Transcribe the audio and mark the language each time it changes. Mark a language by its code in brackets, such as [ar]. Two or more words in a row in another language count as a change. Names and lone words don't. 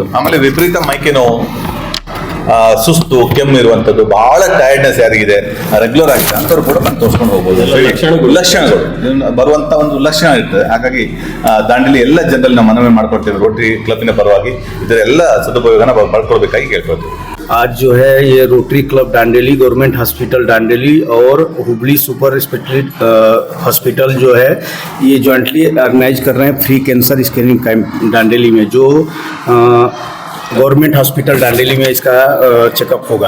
[kn] ಆಮೇಲೆ ವಿಪರೀತ ಮೈಕೆ ನೋವು, ಸುಸ್ತು, ಕೆಮ್ಮು ಇರುವಂತದ್ದು, ಬಹಳ ಟೈರ್ಡ್ನೆಸ್ ಯಾರಿಗಿದೆ ರೆಗ್ಯುಲರ್ ಆಗಿದೆ ಅಂತವ್ರು ಕೂಡ ಬಂದು ತೋರಿಸ್ಕೊಂಡು ಹೋಗ್ಬೋದು. ಲಕ್ಷಣಗಳು ಬರುವಂತ ಒಂದು ಲಕ್ಷಣ ಇರ್ತದೆ. ಹಾಗಾಗಿ ದಾಂಡೇಲಿ ಎಲ್ಲ ಜನರಲ್ಲಿ ನಾವು ಮನವಿ ಮಾಡ್ಕೊಡ್ತೀವಿ, ರೋಟರಿ ಕ್ಲಬ್ನ ಪರವಾಗಿ ಇದರ ಎಲ್ಲ ಸದುಪಯೋಗನ ಪಡ್ಕೊಳ್ಬೇಕಾಗಿ ಕೇಳ್ಕೊಳ್ತೀವಿ. [hi] आज जो है ये रोटरी क्लब डांडेली, गवर्नमेंट हॉस्पिटल डांडेली और हुबली सुपर स्पेशलिटी हॉस्पिटल जो है ये [en] jointly organize [hi] कर रहे हैं [en] free cancer screening camp [hi] डांडेली में, जो गवर्नमेंट हॉस्पिटल डांडेली में इसका चेकअप होगा।